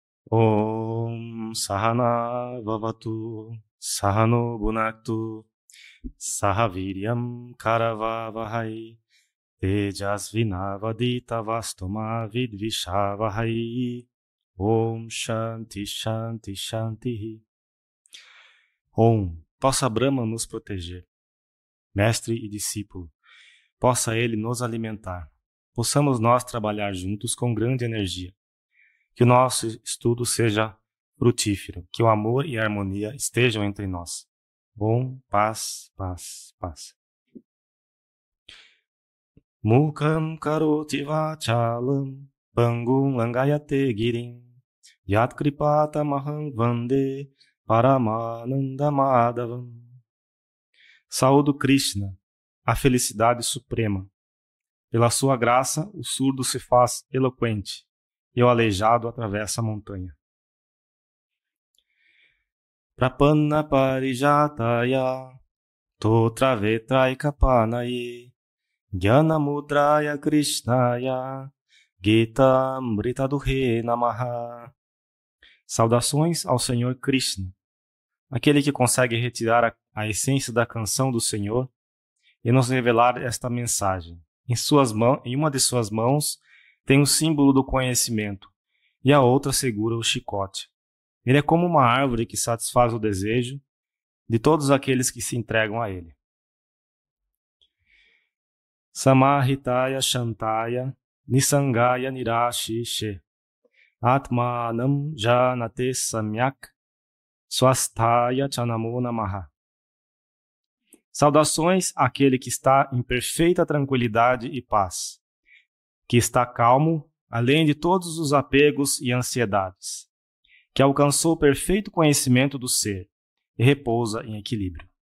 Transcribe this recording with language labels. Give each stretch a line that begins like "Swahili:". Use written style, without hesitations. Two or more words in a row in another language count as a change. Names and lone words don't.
Sanskrit: ॐ सहनाववतु सहनौ भुनक्तु सहवीर्यं करवावहै तेजस्विनावधीतमस्तु मा विद्विषावहै. ॐ शान्ति शान्ति शान्ति.
Portuguese: Om, possa Brahma nos proteger, mestre e discípulo, possa ele nos alimentar, possamos nós trabalhar juntos com grande energia, que o nosso estudo seja frutífero, que o amor e a harmonia estejam entre nós. Om, paz, paz, paz.
Sanskrit: मूकं करोति वाचालं पङ्गुं लङ्घयते गिरिम् यत् कृपत महं वन्दे परमानन्द माधवम्.
Portuguese: Saúdo Krishna, a felicidade suprema. Pela sua graça, o surdo se faz eloquente e o aleijado atravessa a montanha.
Sanskrit: प्रपन्न पारिजाताय तोत्र वेत्रैक पाणये ज्ञान मुद्राय कृष्णाय गीता अमृत दुहे नमः.
Portuguese: Saudações ao Senhor Krishna, aquele que consegue retirar a essência da canção do Senhor e nos revelar esta mensagem. Em uma de suas mãos tem o símbolo do conhecimento e a outra segura o chicote. Ele é como uma árvore que satisfaz o desejo de todos aqueles que se entregam a ele.
Sanskrit: समाहिताय शान्ताय निःसङ्गाय निराशिषे आत्मानं जानते सम्यक् स्वस्थाय चनमो नमः.
Portuguese: Saudações àquele que está em perfeita tranquilidade e paz, que está calmo, além de todos os apegos e ansiedades, que alcançou o perfeito conhecimento do ser e repousa em equilíbrio.